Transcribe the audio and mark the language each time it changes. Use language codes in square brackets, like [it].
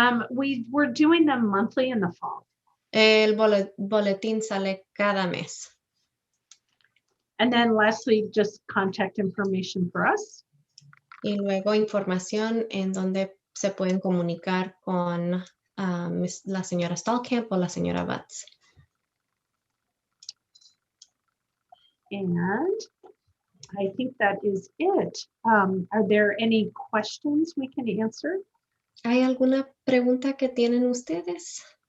[en] We're doing them monthly in the fall. [es] El boletín sale cada mes. [en] And then lastly, just contact information for us. [es] Y luego información en donde se pueden comunicar con la señora Stallkamp o la señora Butts. [en] And I think that is it. Are there any questions we can answer? [es] ¿Hay alguna pregunta que tienen ustedes?